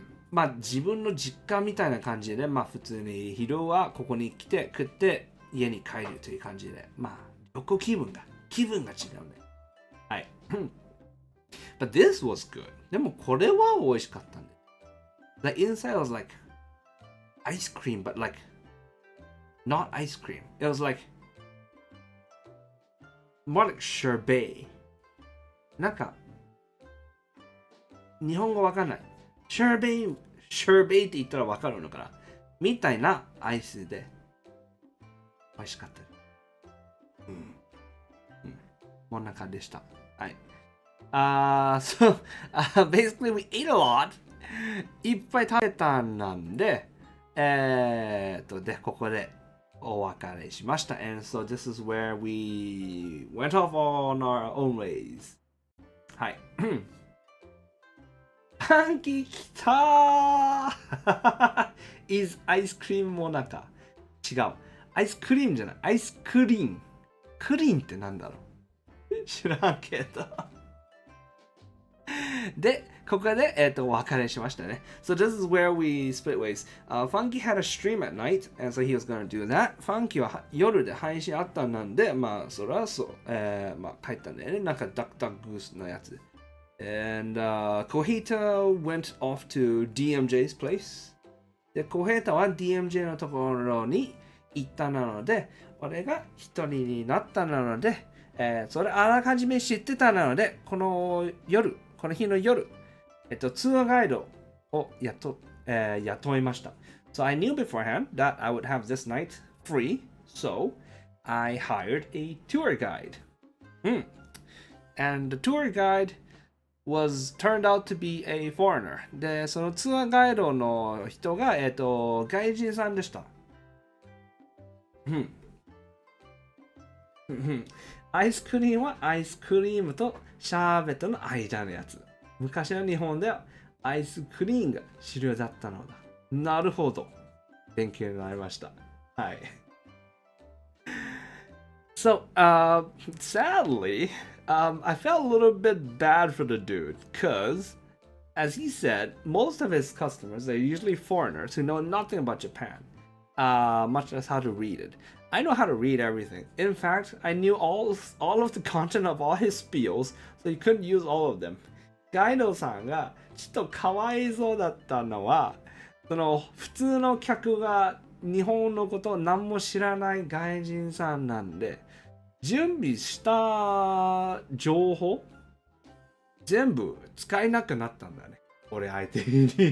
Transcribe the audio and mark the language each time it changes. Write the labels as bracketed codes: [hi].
[ja] まあ自分の実家みたいな感じで、まあ普通に昼はここに来て食って家に帰るという感じで、まあ旅行気分が違うね。 [en] はい。But this was good. [ja] でもこれは美味しかったんで。 [en] The inside was like ice cream, but like not ice cream. It was like more like sherbet. [ja] なんか日本語わかんない。 sherbet って言ったらわかるのかなみたいなアイスで美味しかった。こんな感じでした。はい。 [en] So basically we ate a lot. [ja] いっぱい食べたなんで、で、ここでお別れしました。 [en] And so this is where we went off on our own ways. [ja] はい。パンキーきたーis アイスクリームもなか。違う。アイスクリームじゃない。アイスクリーン。クリーンってなんだろう知らんけど。で、ここで、お別れしましたね。 [en] So this is where we split ways. Funky had a stream at night, and so he was gonna do that. [ja] Funky は夜で配信あったんで、まあ、それはそう、まあ、帰ったんだよね。なんか、ダックダックグースのやつ。 [en] And Kohita went off to DMJ's place. [ja] で、Kohita は DMJ のところに行ったなので、俺が一人になったので、それあらかじめ知ってたので、この日の夜、ツアーガイドを雇いました。 [en] So I knew beforehand that I would have this night free, so I hired a tour guide. And the tour guide was turned out to be a foreigner. [ja] で、そのツアーガイドの人が、外人さんでした。アイスクリームはアイスクリームとシャーベットの間のやつ。昔の日本ではアイスクリームが主流だったのだ。なるほど。勉強になりました。はい。 [en] So, sadly, I felt a little bit bad for the dude because, as he said, most of his customers are usually foreigners who know nothing about Japan, much less how to read it. I know how to read everything. In fact, I knew all of the content of all his spiels, so you couldn't use all of them. [ja] ガイドさんがちょっとかわいそうだったのは、その普通の客が日本のことを何も知らない外人さんなんで、準備した情報全部使えなくなったんだね。俺相手に。